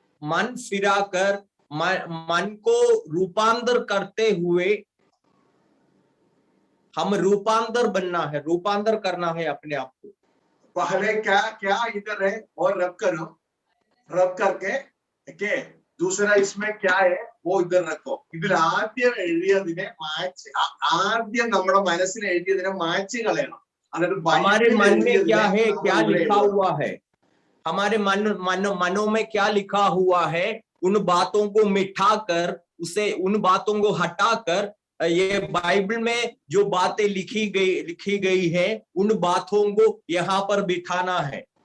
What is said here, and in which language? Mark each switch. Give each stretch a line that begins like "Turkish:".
Hindi: मन फिराकर मन को रूपांतर करते हुए हम रूपांतर बनना है, रूपांतर करना है अपने आप को। पहले क्या क्या इधर है और रब करो, रब करके के दूसरा इसमें क्या है वो इधर रखो.
Malayalam: ഇതിൽ ആദ്യം എഴുതിയതിനെ മാച്ച്, ആദ്യം നമ്മുടെ മനസ്സിൽ എഴുതിയതിനെ മാച്ച് കളയണം.
Hindi: हमारे मन में क्या है, क्या लिखा हुआ है, हमारे मनों में क्या लिखा हुआ है, उन बातों को मिटाकर, उसे उन बातों को हटाकर ये बाइबल में जो बातें लिखी गई है उन बातों को यहाँ पर बिठाना है।